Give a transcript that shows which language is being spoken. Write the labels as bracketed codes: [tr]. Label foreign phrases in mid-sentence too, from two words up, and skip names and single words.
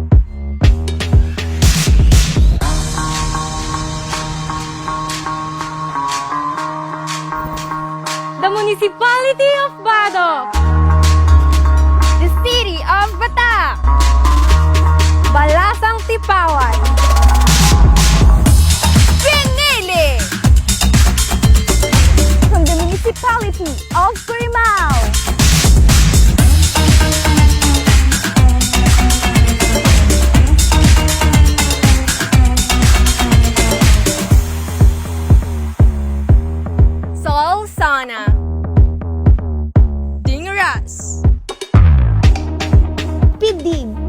[en] The Municipality of Badoc. The City of Batak. Balasang Tipawan. Pinili. From the Municipality of Curimao. Solsana. Dingaras. Pidig.